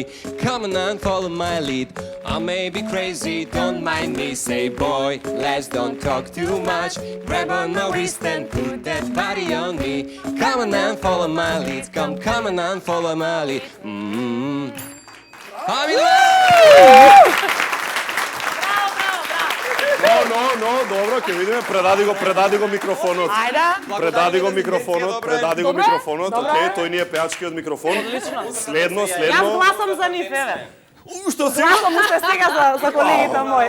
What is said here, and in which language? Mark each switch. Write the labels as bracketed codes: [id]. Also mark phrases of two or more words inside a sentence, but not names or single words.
[en] Come on and follow my lead. I may be crazy, don't mind me. Say, boy, let's don't talk too much. Grab on my wrist and put that body on me. Come on and follow my lead. Come on and follow my lead. I'm in love! [mk] Но, добро, ќе видиме, предади го микрофонот. Ајде. Предади го микрофонот, окей, тој ни е пеачки од микрофон. Следно. Јас гласам за нив, еве. Што си? Гласам уште сега за колегите мои.